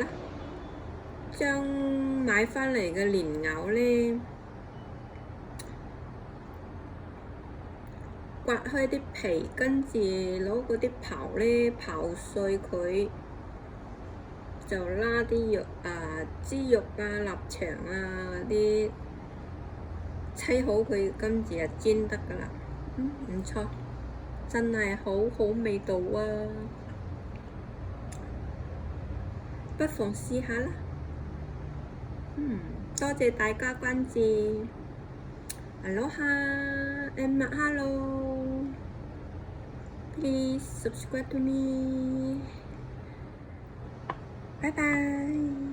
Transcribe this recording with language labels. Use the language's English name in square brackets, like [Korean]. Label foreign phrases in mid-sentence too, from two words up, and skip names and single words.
[Cantonese] 將買返嚟嘅蓮藕咧，刮開啲皮，跟住攞嗰啲刨咧刨碎佢，就拉啲肉啊、豬肉啊、臘腸啊嗰啲，砌好佢，跟住就煎得㗎啦。唔錯，真係好好味道啊！不妨試下啦。多謝大家關注。 [Hawaiian] Aloha and mahalo. [English] Please subscribe to me. Bye bye.